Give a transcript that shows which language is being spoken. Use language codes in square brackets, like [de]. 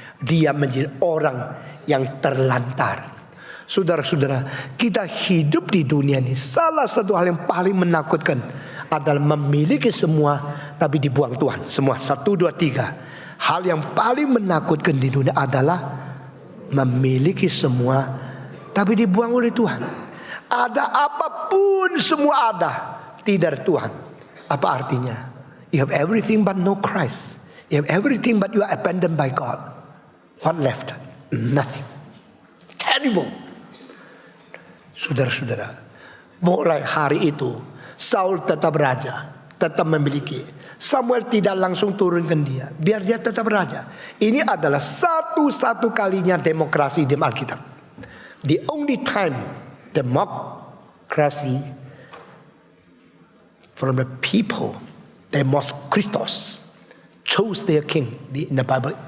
[id] Dia menjadi orang yang terlantar. Saudara-saudara, kita hidup di dunia ini, salah satu hal yang paling menakutkan adalah memiliki semua tapi dibuang Tuhan. Semua 1, 2, 3. Hal yang paling menakutkan di dunia adalah memiliki semua tapi dibuang oleh Tuhan. Ada apapun semua ada, tidak Tuhan. Apa artinya? [en] You have everything but no Christ. You have everything but you are abandoned by God. What left? Nothing. Terrible. [id] Saudara-saudara, mulai hari itu Saul tetap raja, tetap memiliki. Samuel tidak langsung turunkan dia, biar dia tetap raja. Ini adalah satu-satu kalinya demokrasi di Alkitab. [en] The only time democracy from the people, demos Christos, chose their king in the Bible.